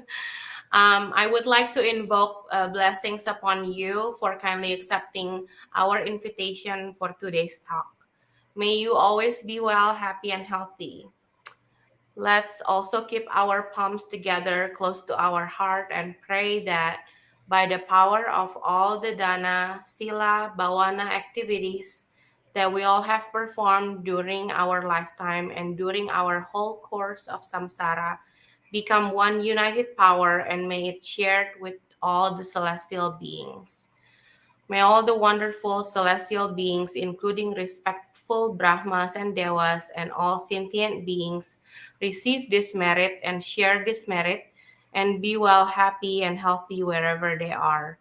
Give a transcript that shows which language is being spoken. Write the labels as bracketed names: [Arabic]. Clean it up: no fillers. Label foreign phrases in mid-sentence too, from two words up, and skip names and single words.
[English] I would like to invoke blessings upon you for kindly accepting our invitation for today's talk. May you always be well, happy, and healthy. Let's also keep our palms together close to our heart and pray that by the power of all the [Pali] dana, sila, bhavana [English] activities that we all have performed during our lifetime and during our whole course of samsara, become one united power, and may it shared with all the celestial beings. May all the wonderful celestial beings, including respectful Brahmas and Devas and all sentient beings, receive this merit and share this merit and be well, happy, and healthy wherever they are.